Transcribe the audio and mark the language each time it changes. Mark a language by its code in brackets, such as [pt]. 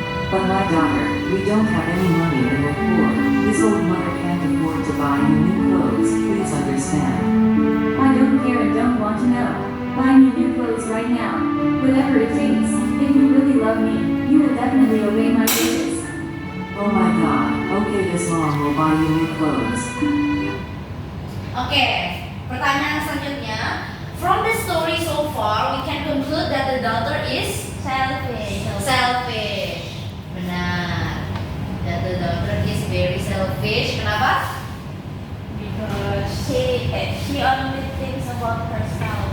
[en] But my daughter, we don't have any money and we're poor. This old mother can't afford to buy you new clothes. Please understand. I don't care and don't want to know. Buy me new clothes right now. Whatever it takes. If you really love me, you will definitely obey my wishes. Oh my God. Okay, this mom will buy you new clothes. [id] Oke, pertanyaan selanjutnya. [en] From the story so far, we can conclude that the daughter is Selfish. selfish. [id] Benar. [en] That the daughter is very selfish. [id] Kenapa? [en] Because she only thinks about herself.